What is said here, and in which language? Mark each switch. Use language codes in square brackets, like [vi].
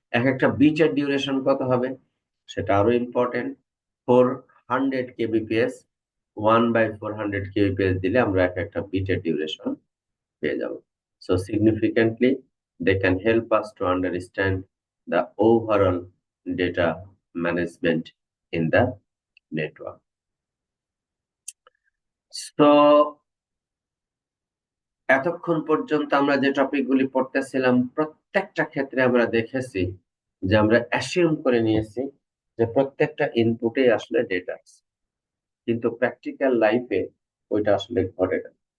[bn] এক একটা বিটের ডিউরেশন কত হবে সেটা আরো ইম্পর্টেন্ট। 400 kbps, 1/400 kbps দিলে আমরা এক একটা বিটের ডিউরেশন পেয়ে যাব। [en] So significantly, they can help us to understand the overall data management in the network. [bn] So এতক্ষণ পর্যন্ত আমরা যে টপিকগুলি পড়তেছিলাম, প্রত্যেকটা ক্ষেত্রে আমরা দেখেছি যে আমরা অ্যাসিউম করে নিয়েছি যে প্রত্যেকটা ইনপুটে আসলে ডেটা আছে, কিন্তু প্র্যাকটিক্যাল লাইফে ওইটা আসলে ঘটে না।